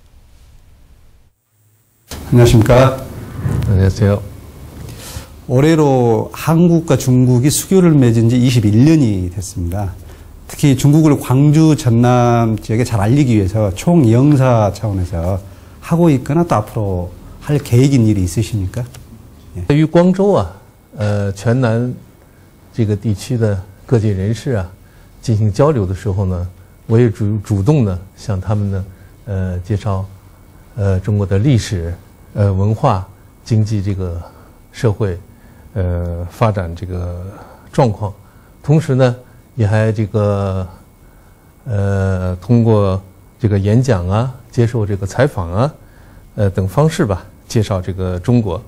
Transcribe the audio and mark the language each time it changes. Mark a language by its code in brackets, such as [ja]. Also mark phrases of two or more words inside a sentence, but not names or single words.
[ko] 안녕하십니까. 안녕하세요. 올해로 한국과 중국이 수교를 맺은 지 21년이 됐습니다. 특히 중국을 광주 전남 지역에 잘 알리기 위해서 총영사 차원에서 하고 있거나 또 앞으로 할 계획인 일이 있으십니까? [zh] 对于光州啊，全南这个地区的各界人士啊，进行交流的时候呢，我也主动的向他们呢，介绍，中国的历史、文化、经济这个社会，发展这个状况，同时呢，也还这个，通过这个演讲啊，接受这个采访啊，等方式吧，介绍这个中国。